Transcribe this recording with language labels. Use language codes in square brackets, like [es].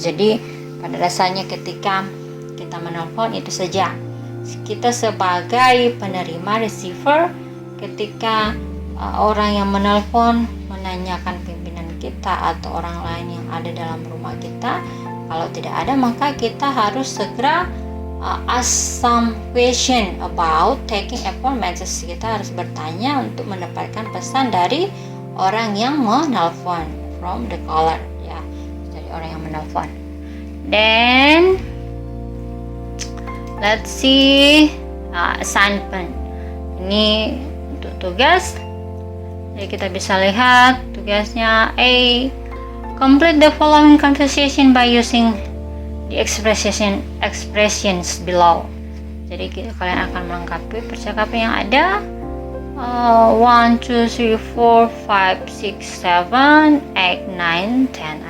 [id] Jadi pada dasarnya ketika kita menelpon itu saja, kita sebagai penerima receiver, ketika orang yang menelpon menanyakan pimpinan kita atau orang lain yang ada dalam rumah kita, kalau tidak ada maka kita harus segera [en] ask some question about taking upon message. [id] Kita harus bertanya untuk mendapatkan pesan dari orang yang menelpon, [en] from the caller, [id] ya, dari orang yang menelpon. [en] Then let's see assignment. [id] Ini untuk tugas. Jadi kita bisa lihat tugasnya A. [en] Complete the following conversation by using the expressions below. [id] Jadi kalian akan melengkapi percakapan yang ada. 1, 2, 3, 4, 5, 6, 7, 8, 9, 10.